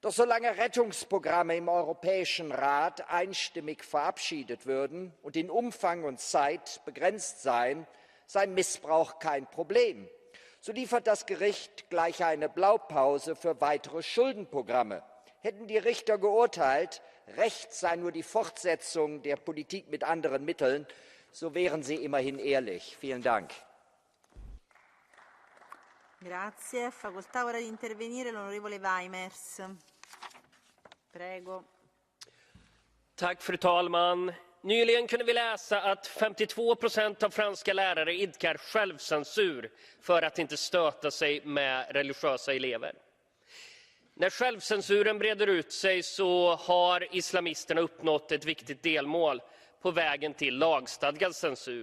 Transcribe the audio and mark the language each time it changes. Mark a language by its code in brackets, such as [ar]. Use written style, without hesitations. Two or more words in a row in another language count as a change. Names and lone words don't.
[de] Doch solange Rettungsprogramme im Europäischen Rat einstimmig verabschiedet würden und in Umfang und Zeit begrenzt seien, sei Missbrauch kein Problem. So liefert das Gericht gleich eine Blaupause für weitere Schuldenprogramme. Hätten die Richter geurteilt, Recht sei nur die Fortsetzung der Politik mit anderen Mitteln, so wären sie immerhin ehrlich. Vielen Dank. [it] Grazie. Facoltà ora di intervenire l'onorevole Weimers. Prego. [sv] Tack, fru talman. Nyligen kunde vi läsa att 52% av franska lärare idkar självcensur för att inte stöta sig med religiösa elever. När självcensuren breder ut sig så har islamisterna uppnått ett viktigt delmål på vägen till lagstadgad censur.